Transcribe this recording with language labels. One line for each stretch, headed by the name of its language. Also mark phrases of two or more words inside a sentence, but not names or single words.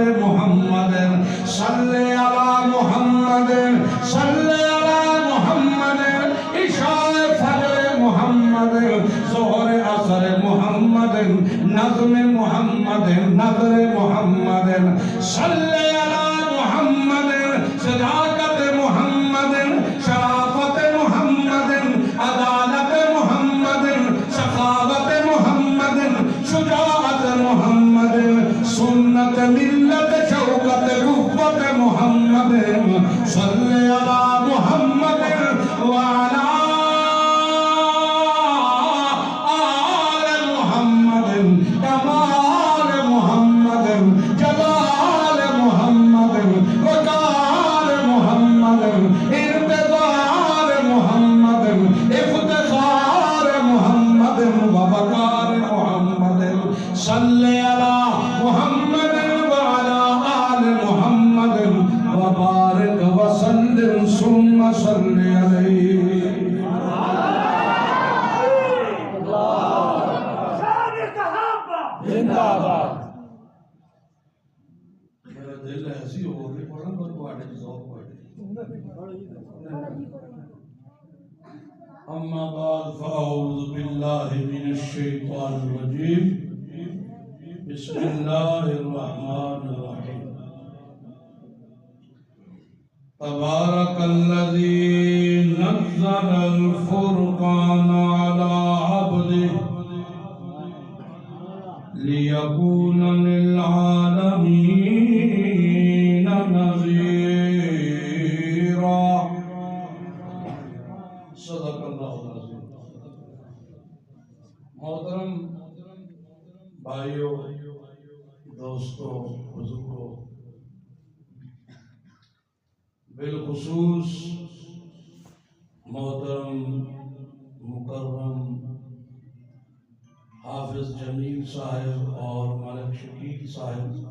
Arabic: محمد صل على محمد صل على محمد عشاء فجر
Urdu: محمد ظہر عصر محمد نظم محمد نظر محمد
Arabic: صل على محمد
Urdu: صداقت محمد شرافت محمد عدالت محمد سخاوت محمد شجاعت محمد سنت ملت شوکت قوت محمد
Arabic: صل على محمد وعلى
Urdu: آل محمد کمال محمد جلال محمد وقار محمد انتظار محمد افتخار محمد وبقار محمد
Arabic: صل على محمد وعلى آل محمد وبارك وسلم ثم صل عليه
Urdu: زندہ باد میرا دل ایسی ہو گئی پڑھن پر پڑھے ذوق پڑھے
Arabic: اما بعد فاعوذ باللہ من الشیطان الرجیم بسم اللہ الرحمن الرحیم تبارک الذی نزل الفرقان على عبده ليكون للعالمين نذيرا صدق اللہ العظیم.
Urdu: محترم بھائیوں، دوستوں، بزرگوں، بالخصوص محترم مکرم حافظ جمیل صاحب اور ملک شکیل صاحب،